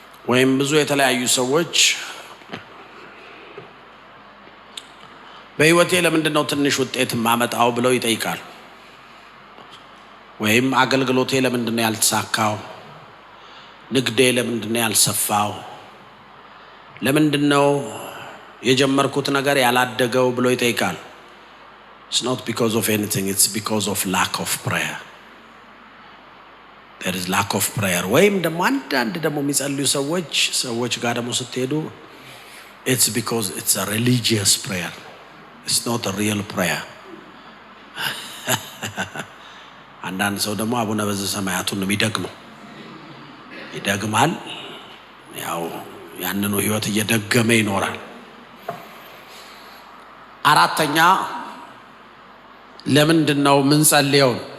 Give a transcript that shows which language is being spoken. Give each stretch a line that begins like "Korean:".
Amharic: ወይም ብዙ የተለያዩ ሰዎች በህይወቴ ለምንድን ነው ትንሽ ውጤት ማመጣው ብለው ይጠይቃሉ። ወይም አገልግሎቴ ለምንድን ነው ያልተሳካው? ንግዴ ለምንድን ነው ያልሰፋው? ለምንድን ነው የጀመርኩት ነገር ያላደገው ብሎ ይጠይቃል።
English: It's not because of anything, it's because of lack of prayer. There is lack of prayer.
Amharic: ወይም ደግሞ አንዳንድ ደግሞ የሚጸልዩ ሰዎች ጋር ደግሞ ስትሄዱ
English: it's because it's a religious prayer. It's not a real prayer.
Amharic: አንዳንድ ሰው ደግሞ አቡነ በዘሰማያቱን ነው የሚደግመው። ይደግማል፣ ያው ያንኑ ህይወት እየደገመ ይኖራል። አራተኛ ለምንድን ነው ምንጸልየው?